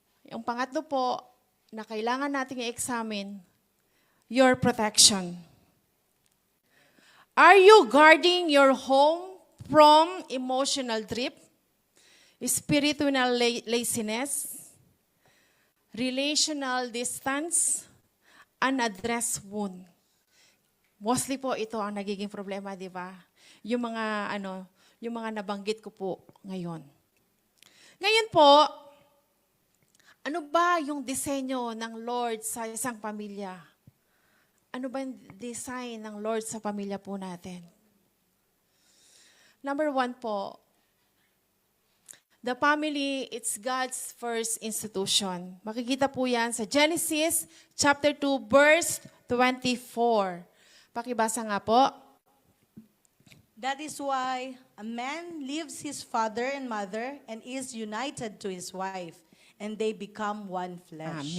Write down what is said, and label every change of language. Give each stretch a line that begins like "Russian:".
Filipino: Yung pangatlo po na kailangan nating i-examine,
English: your protection. Are you guarding your home from emotional drift, spiritual laziness, relational distance, unaddressed wound?
Filipino: Mostly po ito ang nagiging problema, di ba? Yung mga nabanggit ko po ngayon. Ngayon po, ano ba yung disenyo ng Lord sa isang pamilya? Ano ba yung design ng Lord sa pamilya po natin?
English: Number 1 po, the family, it's God's first institution.
Filipino: Makikita po yan sa Genesis chapter 2, verse 24. Pakibasa nga po.
English: That is why a man leaves his father and mother and is united to his wife, and they become one flesh.